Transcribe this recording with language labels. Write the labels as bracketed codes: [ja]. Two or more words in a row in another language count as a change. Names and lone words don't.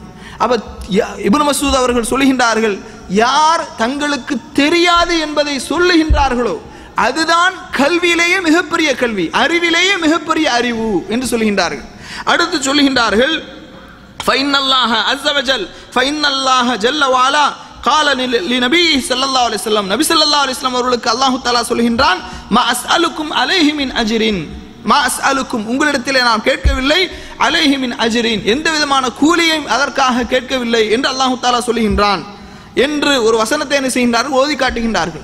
[ta] அப்ப இப்னு மஸ்ஊத் அவர்கள் சொல்லுகின்றார்கள், யார் தங்களுக்கு தெரியாது என்பதை சொல்லுகின்றார்களோ அதுதான் கல்வியிலேயே மிகப்பெரிய கல்வி, அறிவிலேயே மிகப்பெரிய அறிவு என்று சொல்லுகின்றார்கள். அடுத்து சொல்லுகின்றார்கள், [ar] فإن الله عز وجل فإن الله جل وعلا قال لنبي صلى الله عليه وسلم, [ta] நபி [ar] صلى الله عليه وسلم [ta] அவர்களுக்கு [ar] الله تعالى [ta] சொல்கின்றான், [ar] ما أسألكم عليه من أجر, ما أسألكم [ta] உங்களிடத்திலே நான் கேட்கவில்லை, [ar] عليه من أجر [ta] எந்த விதமான கூலியையும் அதற்காக கேட்கவில்லை என்று [ar] الله تعالى [ta] சொல்கின்றான் என்று ஒரு வசனத்தை என்ன செய்கின்றார்கள், ஓதி காட்டுகின்றார்கள்.